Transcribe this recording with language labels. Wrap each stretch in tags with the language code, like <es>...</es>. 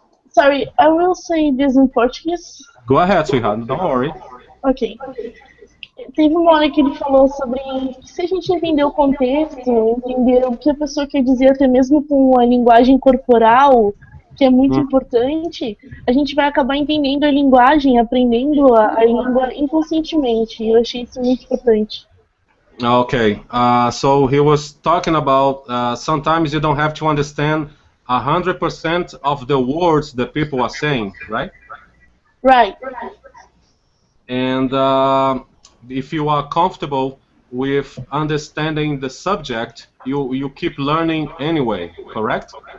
<en>Sorry, I will say this in Portuguese. Go ahead, sweetheart. Don't worry. Ok.</en> <pt>Teve uma hora que ele falou sobre que se a gente entender o contexto, entender o que a pessoa quer dizer, até mesmo com a linguagem corporal, que é muito importante, a gente vai acabar entendendo a linguagem, aprendendo a língua inconscientemente. Eu achei isso muito importante.</pt> <en>Okay. So he was talking about sometimes you don't have to understand 100% of the words that people are saying, right? Right. And if you are comfortable with understanding the subject, you keep learning anyway, correct?</en>